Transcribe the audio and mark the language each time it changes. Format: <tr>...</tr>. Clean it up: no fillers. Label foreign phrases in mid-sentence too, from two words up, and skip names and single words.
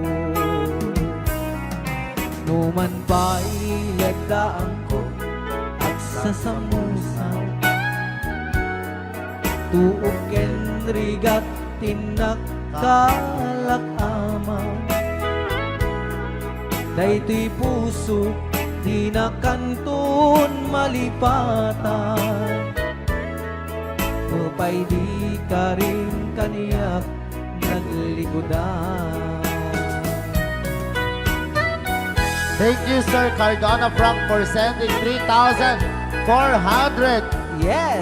<ilo>Numan pa'y lagdaan ko at sasamusan Tuog ken rigat tinakkalak ama Dayto'y puso di nakantun malipatan Upay di ka rin kaniyak naglikodan</ilo> <en>Thank you, Sir Cardona Frank, for sending 3,400 Yes!</en>